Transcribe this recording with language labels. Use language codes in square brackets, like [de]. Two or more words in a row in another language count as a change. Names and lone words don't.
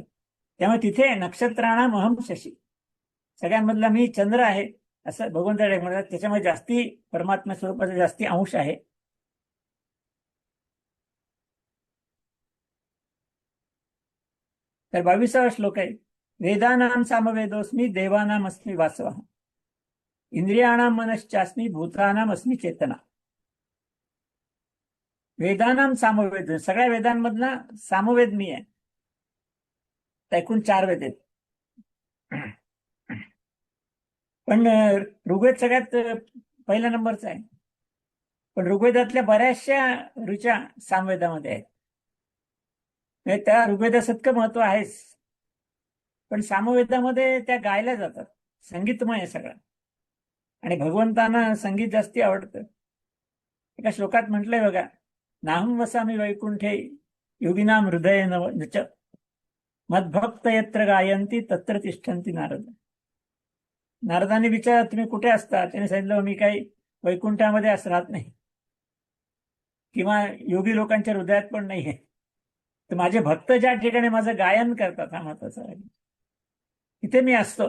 [mr] त्यामुळे तिथे [sa] नक्षत्राणाम अहम शशी, [mr] सगळ्यांमधला मी चंद्र आहे असं भगवंताकडे म्हणतात. त्याच्यामध्ये जास्ती परमात्मा स्वरूपाचा जास्ती अंश आहे. तर 22वा श्लोक आहे, [sa] वेदानाम सामवेदोस्मी देवानाम अस्मी वासवा इंद्रियाणाम मनश्चास्मी भूतानाम अस्मी चेतना. वेदानाम सामवेद, [mr] सगळ्या वेदांमधला सामवेद मी आहे. एकूण 4 वेद आहेत. पण ऋग्वेद सगळ्यात पहिल्या नंबरचा आहे. पण ऋग्वेदातल्या बऱ्याचशा ऋचा सामवेदामध्ये आहेत. त्या ऋग्वेदात इतकं महत्व आहेच. पण सामवेदामध्ये त्या गायल्या जातात. संगीतमय आहे सगळं. आणि भगवंतांना संगीत जास्ती आवडतं. एका श्लोकात म्हटलंय बघा, [sa] नाहं वसामि वैकुंठे योगिनाम हृदय नच मद्भक्त यत्र गायंती तत्र तिष्ठन्ति नारद. [mr] नारदाने विचारलं, तुम्ही कुठे असता? त्याने सांगितलं, मी काही वैकुंठामध्ये राहत नाही किंवा योगी लोकांच्या हृदयात पण नाहीये. तर माझे भक्त ज्या ठिकाणी माझं गायन करतात, हा महत्वाचा आहे, तिथे मी असतो.